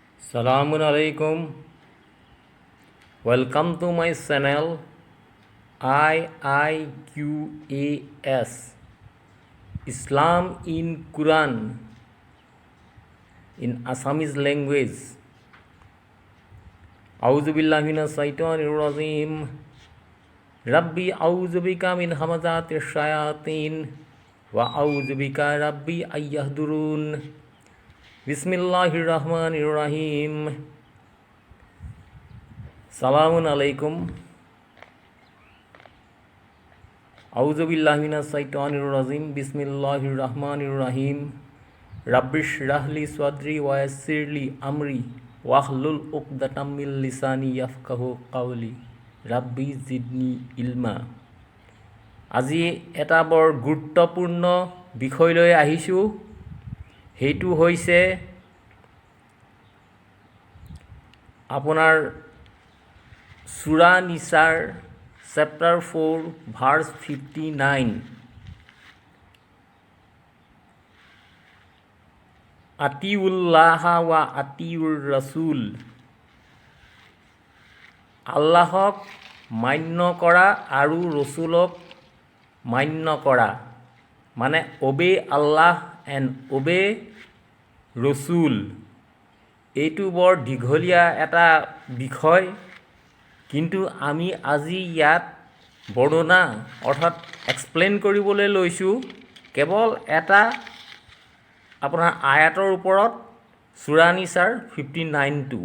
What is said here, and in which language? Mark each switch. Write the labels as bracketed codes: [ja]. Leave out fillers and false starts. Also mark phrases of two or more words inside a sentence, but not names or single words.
[ar] السلام عليكم. [en] Welcome to my channel IIQAS Islam in Quran in Assamese language. [ar] أعوذ بالله من الشيطان الرجيم. رب أعوذ بك من همزات الشياطين وأعوذ بك رب أن يحضرون. بسم الله الرحمن الرحيم. سلام عليكم. أعوذ بالله من الشيطان الرجيم. بسم الله الرحمن الرحيم رب اشرح لي صدري ويسر لي أمري واحلل عقدة من لساني يفقهوا قولي. رب زدني علما. [as] আজি এটা বৰ গুৰুত্বপূৰ্ণ বিষয় লৈ আহিছোঁ। সেইটো হৈছে আপোনাৰ সূৰা নিসাৰ চেপ্টাৰ 4 ভাৰ্ছ 59। [ar] أطيعوا الله وأطيعوا الرسول, [as] আল্লাহক মান্য কৰা আৰু ৰসুলক মান্য কৰা, মানে [en] obey Allah and obey Rasul. [as] এইটো বৰ দীঘলীয়া এটা বিষয়, কিন্তু আমি আজি ইয়াত বৰ্ণনা অৰ্থাৎ এক্সপ্লেইন কৰিবলৈ লৈছোঁ কেৱল এটা আপোনাৰ আয়াতৰ ওপৰত, সূৰা নিসাৰ 59টো।